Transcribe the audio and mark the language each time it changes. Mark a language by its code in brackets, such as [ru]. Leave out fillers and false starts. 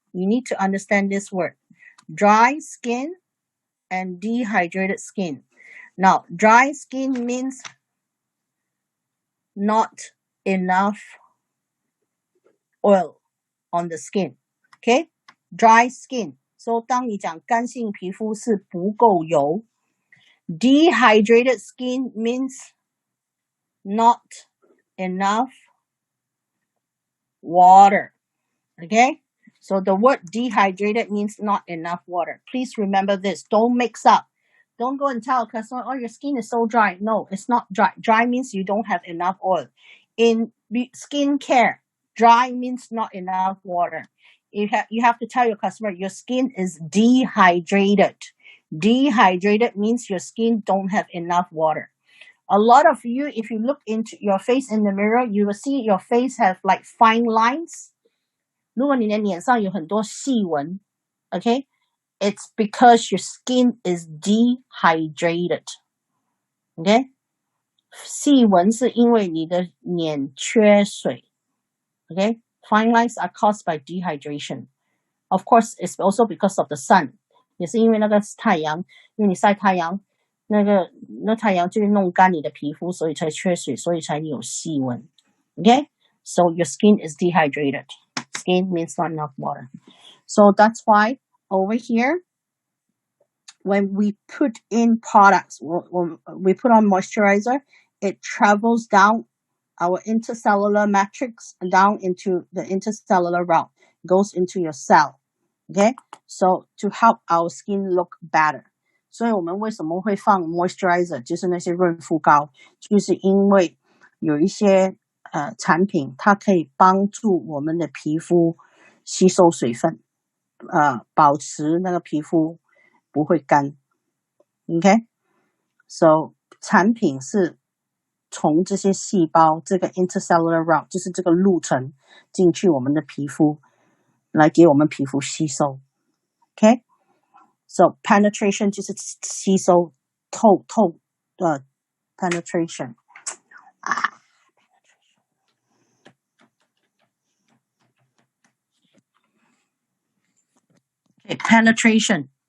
[en] You need to understand this word, dry skin and dehydrated skin. Now, dry skin means not enough oil on the skin. Okay, dry skin. [zh] So 当你讲干性皮肤是不够油。 [en] Dehydrated skin means not enough water. Okay, so the word dehydrated means not enough water. Please remember this. Don't mix up. Don't go and tell a customer, oh, your skin is so dry. No, it's not dry. Dry means you don't have enough oil. In skincare, dry means not enough water. You have to tell your customer your skin is dehydrated. Dehydrated means your skin don't have enough water. A lot of you, if you look into your face in the mirror, you will see your face have like fine lines. [zh] 如果你的脸上有很多细纹 [en] okay, it's because your skin is dehydrated. Okay, [zh] 细纹是因为你的脸缺水 [en] Okay, fine lines are caused by dehydration. Of course, it's also because of the sun. [zh] 也是因为那个太阳，因为你晒太阳，那太阳就会弄干你的皮肤，所以才缺水，所以才有细纹。 [en] Okay, so your skin is dehydrated. Skin means not enough water. So that's why over here, when we put in products, when we put on moisturizer, it travels down our intercellular matrix down into the intercellular route, goes into your cell. Okay, so to help our skin look better. [zh] 所以我们为什么会放 moisturizer， 就是那些润肤膏，就是因为有一些产品它可以帮助我们的皮肤吸收水分，保持那个皮肤不会干。 Okay, so 产品是从这些细胞这个 intercellular route 就是这个路程进去我们的皮肤，来给我们皮肤吸收。 Okay, so penetration 就是吸收透penetration. [en] Okay, penetration